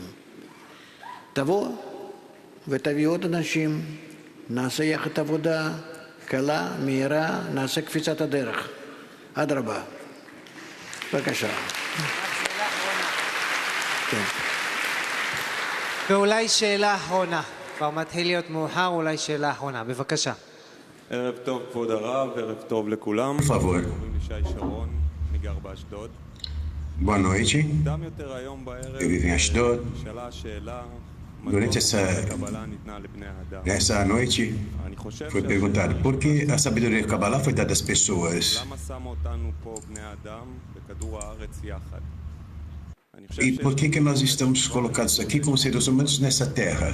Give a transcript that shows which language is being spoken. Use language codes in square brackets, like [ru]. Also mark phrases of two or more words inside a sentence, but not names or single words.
[he] תבוא ותביא עוד אנשים, נעשה יחד עבודה קלה, מהירה, נעשה קפיצת הדרך. אדרבה. בבקשה. כן. ואולי שאלה אחרונה. כבר מתחיל להיות מאוחר, אולי שאלה אחרונה. בבקשה. ערב טוב, כבוד הרב, ערב טוב לכולם. [pt] Por favor. [he] קוראים לי שי שרון, אני גר באשדוד. [pt] Boa noite. [he] מוקדם יותר היום בערב, [pt] Eu vivo em Ashdod. [he] נשאלה השאלה, [pt] Durante essa noite, foi perguntado por que a sabedoria do Kabbalah foi dada às pessoas. E por que nós estamos colocados aqui como seres humanos nessa terra?